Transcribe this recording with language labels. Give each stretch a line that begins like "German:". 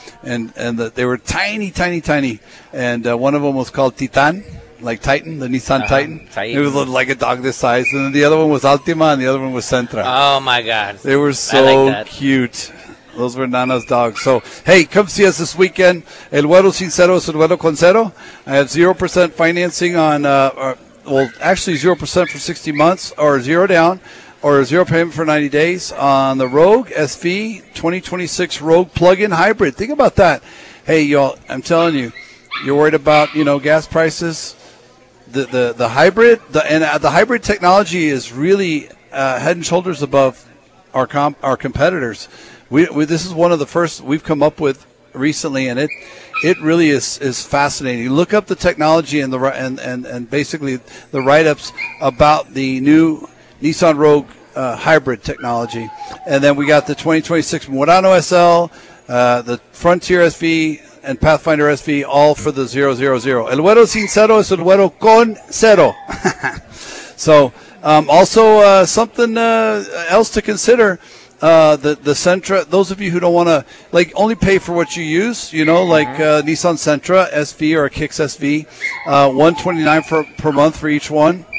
English: And they were tiny, tiny, tiny. And one of them was called Titan, like Titan, the Nissan Titan. It was like a dog this size. And then the other one was Altima, and the other one was Sentra. Oh, my God. They were so cute. Those were Nana's dogs. So, hey, come see us this weekend.
Spanish: El Güero Sin Cero es el Güero Con Cero.
English: I have 0% financing on, actually 0% for 60 months, or zero down, or zero payment for 90 days on the Rogue SV 2026 Rogue Plug-in Hybrid. Think about that. Hey, y'all, I'm telling you, you're worried about, you know, gas prices. The hybrid, the hybrid technology is really head and shoulders above our competitors. This is one of the first we've come up with recently, and it really is fascinating. Look up the technology and the basically the write-ups about the new Nissan Rogue hybrid technology. And then we got the 2026 Murano SL, the Frontier SV, and Pathfinder SV, all for the 000.
Spanish: El güero sin cero es el güero con cero.
English: So, also something else to consider, the Sentra, those of you who don't want to, like, only pay for what you use, you know, like Nissan Sentra SV or a Kicks SV, $129 per month for each one.